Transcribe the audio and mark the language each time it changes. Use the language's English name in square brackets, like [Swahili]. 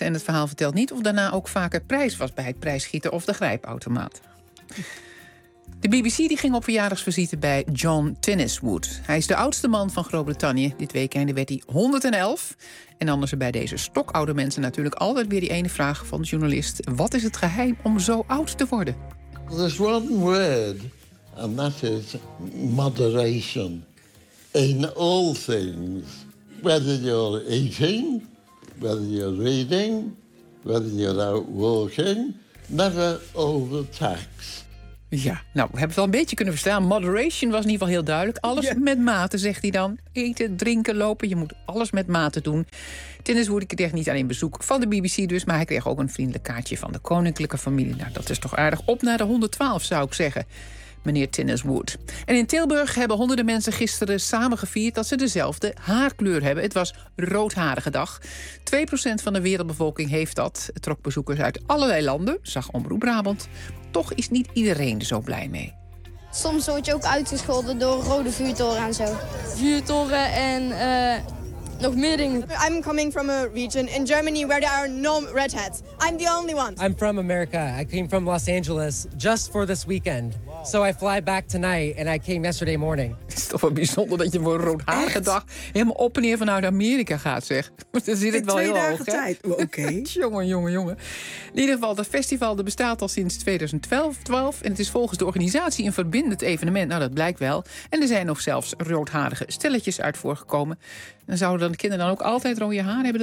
[Dutch] En het verhaal vertelt niet of daarna ook vaker prijs was bij het prijsgieten of de grijpautomaat. De BBC die ging op verjaardagsvisite bij John Tenniswood. Hij is de oudste man van Groot-Brittannië. Dit weekende werd hij 111. En dan is er bij deze stokoude mensen natuurlijk altijd weer die ene vraag van de journalist: wat is het geheim om zo oud te worden? [English] There's one word, and that is moderation. In all things. Whether you're eating, whether you're reading, whether you're out walking. Never overtax. [Dutch] Ja, nou, we hebben het wel een beetje kunnen verstaan. Moderation was in ieder geval heel duidelijk. Alles met mate, zegt hij dan. Eten, drinken, lopen, je moet alles met mate doen. Tenniswood kreeg niet alleen bezoek van de BBC dus, maar hij kreeg ook een vriendelijk kaartje van de koninklijke familie. Nou, dat is toch aardig. Op naar de 112, zou ik zeggen, meneer Tenniswood. En in Tilburg hebben honderden mensen gisteren samen gevierd dat ze dezelfde haarkleur hebben. Het was roodharige dag. 2% van de wereldbevolking heeft dat. Het trok bezoekers uit allerlei landen, zag Omroep Brabant. Toch is niet iedereen er zo blij mee. Soms word je ook uitgescholden door rode vuurtoren en zo. Vuurtoren en Nog meer dingen. [English] I'm coming from a region in Germany where there are no redheads. I'm the only one. I'm from America. I came from Los Angeles just for this weekend. So I fly back tonight and I came yesterday morning. [Dutch] Het is toch wel bijzonder dat je voor een roodharige dag helemaal op en neer vanuit Amerika gaat, zeg. Dan zit het wel heel hoog, hè? Oké. Jongen. In ieder geval, dat festival bestaat al sinds 2012. En het is volgens de organisatie een verbindend evenement. Nou, dat blijkt wel. En er zijn nog zelfs roodharige stelletjes uit voorgekomen. En zouden dan de kinderen dan ook altijd rode haar hebben?